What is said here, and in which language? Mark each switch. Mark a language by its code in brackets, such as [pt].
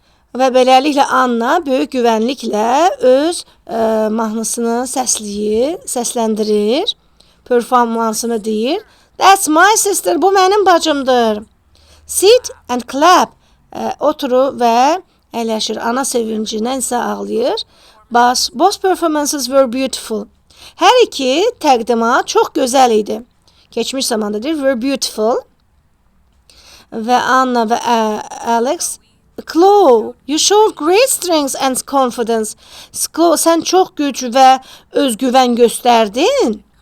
[az] Və beləliklə Anna böyük güvənliklə öz mahnısını səsləndirir, performansını deyir. [en] That's my sister. [az] Bu mənim bacımdır. [en] Sit and clap. [az] Oturur və əyləşir. Ana sevincindən isə ağlayır. [en] Both performances were beautiful. [az] Hər iki təqdimat çox gözəl idi. Keçmiş zamandadır. [en] Were beautiful. [az] Və Anna və Alex. [en] Chloe, you showed great strength and confidence. [az] Chloe, sən çox güc və özgüvən göstərdin.